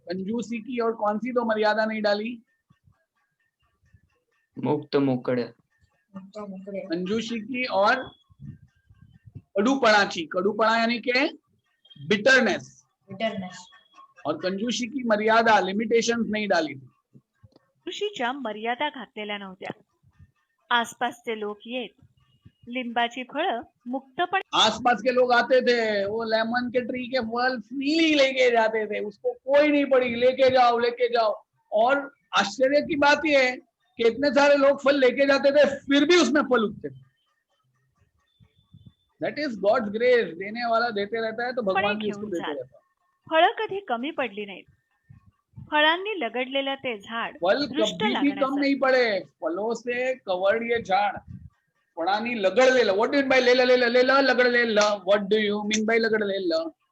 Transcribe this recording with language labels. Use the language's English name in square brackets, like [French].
[Hindi] कंजूसी की और कौन सी तो मर्यादा नहीं डाली? [Marathi] मुक्त मोकड़। [Hindi] कंजूसी की और कडूपणा यानी के बिटरनेस, और कंजूसी की मर्यादा, लिमिटेशंस नहीं डाली थी। [Marathi] कंजूशीच्या मर्यादा घातलेल्या नव्हत्या. आसपासचे लोक येत लिंबाची फळं मुक्तपणे [Hindi] आसपास के लोग आते थे, वो लेमन के ट्री के फल फ्रीली लेके जाते थे, उसको कोई नहीं पड़ी, लेके जाओ। और आश्चर्य की बात यह है कि इतने सारे लोग फल लेके जाते थे फिर भी उसमें फल उगते थे। [English] that is God's grace, [Hindi] देने वाला देते रहता है तो भगवान भी उसको देते रहता है। [Marathi] फळं कधी कमी पडली नाहीत. फळांनी लगडलेलं ते झाड [Hindi] फल [Marathi] दृष्ट [Hindi] कभी भी कम [Marathi] लागण्याचं [Hindi] नहीं पड़े, फलों से कवर्ड ये झाड़, [Marathi] फळांनी लगडलेलं। [English] What do you mean by लेलं लगडलेलं? What do you mean by लगडलेलं?